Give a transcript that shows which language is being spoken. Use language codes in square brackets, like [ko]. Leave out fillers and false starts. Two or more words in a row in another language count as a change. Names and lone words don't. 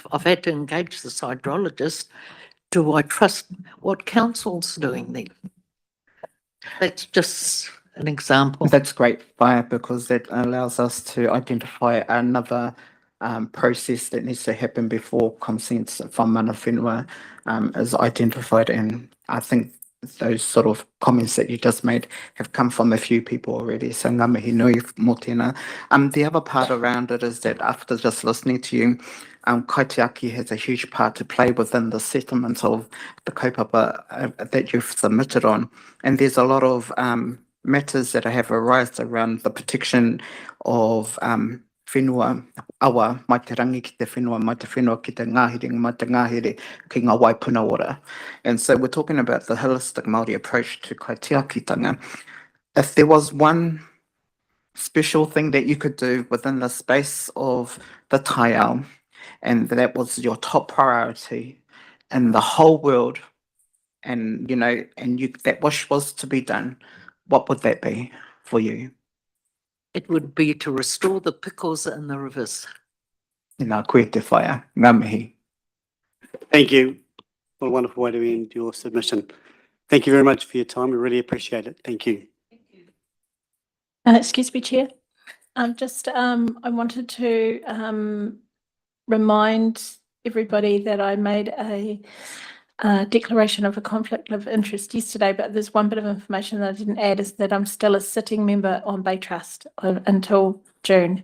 [en] I've had to engage this hydrologist. Do I trust what council's doing then? That's just an example. That's great, Whaia, because that allows us to identify another process that needs to happen before consents from [mi] mana whenua [en] is identified. And I think those sort of comments that you just made have come from a few people already. [mi] So ngā mihi nui mō tēnā. [en] The other part around it is that after just listening to you, kaitiaki has a huge part to play within the settlement of the kaupapa that you've submitted on. And there's a lot of matters that have arisen around the protection of [mi] whenua awa mai te rangi ki te whenua, mai te whenua ki te ngāhere, mai te ngāhere ki ngā waipuna ora. [en] And so we're talking about the holistic Māori approach to kaitiakitanga. If there was one special thing that you could do within the space of the taiao, and that was your top priority in the whole world, and that wish was to be done, what would that be for you? It would be to restore the pickles in the rivers. [mi] Ngā koe te whaia, ngā mihi. [en] Thank you. What a wonderful way to end your submission. Thank you very much for your time. We really appreciate it. Thank you. Excuse me, Chair. I wanted to remind everybody that I made a declaration of a conflict of interest yesterday, but there's one bit of information that I didn't add, is that I'm still a sitting member on Bay Trust until June.